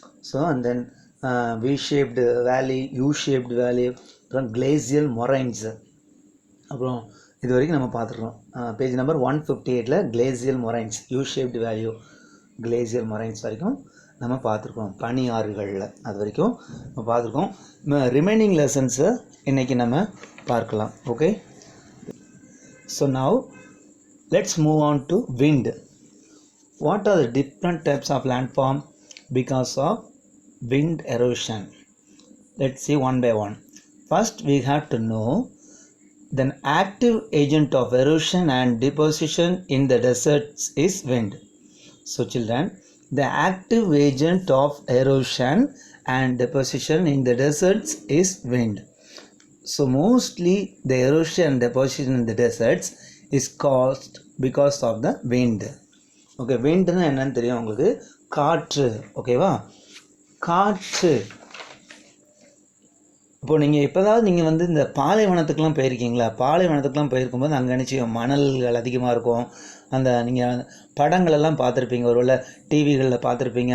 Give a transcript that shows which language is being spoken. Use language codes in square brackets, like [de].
[en] so and then V shaped valley, U shaped valley, அப்புறம் glacial moraines, [ta] அப்புறம் இது வரைக்கும் நம்ம பார்த்துருக்கோம். [en] page number 158 glacial moraines, U shaped valley, glacial moraines [ta] வரைக்கும் நம்ம பார்த்துருக்கோம். பனி ஆறுகளில் அது வரைக்கும் நம்ம பார்த்துருக்கோம். [en] remaining லெசன்ஸை [ta] இன்றைக்கி நம்ம பார்க்கலாம். [en] Okay, so now let's move on to wind. What are the different types of landform because of wind erosion? Let's see one by one. First, we have to know the active agent of erosion and deposition in the deserts is wind. So children, the active agent of erosion and deposition in the deserts is wind. So mostly the erosion and deposition in the deserts is caused because of the wind. [ta] Okay, விண்ட்னா என்னன்னு தெரியும் உங்களுக்கு? காற்று. ஓகேவா? காற்று. இப்போது நீங்கள் எப்போதாவது நீங்கள் இந்த பாலைவனத்துக்கெலாம் போயிருக்கீங்களா? பாலைவனத்துக்கெலாம் போயிருக்கும்போது அங்கே நிச்சயம் மணல்கள் அதிகமாக இருக்கும். அந்த நீங்கள் படங்களெல்லாம் பார்த்துருப்பீங்க, ஒருவேளை டிவிகளில் பார்த்துருப்பீங்க.